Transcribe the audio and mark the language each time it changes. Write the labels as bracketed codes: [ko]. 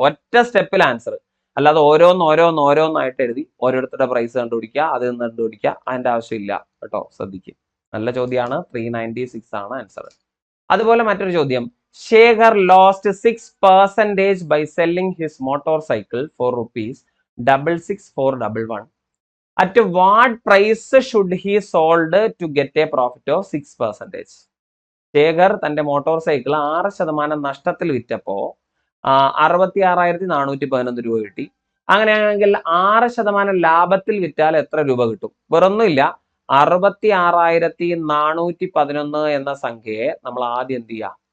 [ml] ഒറ്റ സ്റ്റെപ്പിൽ ആൻസർ. അല്ലാതെ ഓരോന്നായിട്ട് എഴുതി ഓരോരുത്തരുടെ പ്രൈസ് കണ്ടുപിടിക്കുക, അതിൽ നിന്ന് കണ്ടുപിടിക്കുക, അതിന്റെ ആവശ്യമില്ല കേട്ടോ. ശ്രദ്ധിക്കുക. നല്ല ചോദ്യമാണ്. 396 ആണ് ആൻസർ. അതുപോലെ മറ്റൊരു ചോദ്യം, [en] Shekhar lost 6% by selling his motorcycle for ₹66,411. At what price should he sold to get a profit of 6%? [ml] Shekhar തന്റെ മോട്ടോർ സൈക്കിൾ 6% നഷ്ടത്തിൽ വിറ്റപ്പോ 66,411 രൂപ കിട്ടി. അങ്ങനെയാണെങ്കിൽ 6% ലാഭത്തിൽ വിറ്റാൽ എത്ര രൂപ കിട്ടും? വേറൊന്നുമില്ല, 66,411 എന്ന സംഖ്യയെ നമ്മൾ ആദ്യം എന്ത് ചെയ്യുക?